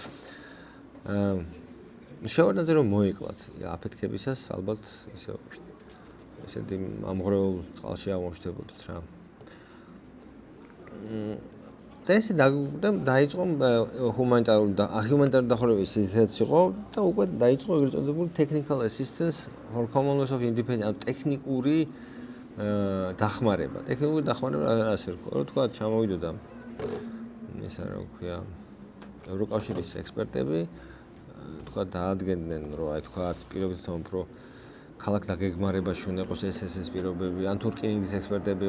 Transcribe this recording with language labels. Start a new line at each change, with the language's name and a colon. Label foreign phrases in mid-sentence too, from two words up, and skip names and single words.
Georgian: შევარდნაძე რომ მოიკლათ აფეთქებისას ალბათ ისე ესეთი ამღრეულ წყალში აღმოჩნდებოდით რა და ესე დაიწყო ჰუმანიტარული დახურების ისიც იყო და უკვე დაიწყო ეგრეთ წოდებული
English: technical assistance for Commonwealth of Independent
Georgian: ტექნიკური დახმარება ასე რომ თქვა ჩამოვიდოდა ისა რა ქვია ევროკავშირის ექსპერტები თქვა დაადგენდნენ რომ აი თქვა პირობითად უფრო ქალაქ დაგეგმარებაში უნდა იყოს ეს პირობები ან თურქეთის ექსპერტები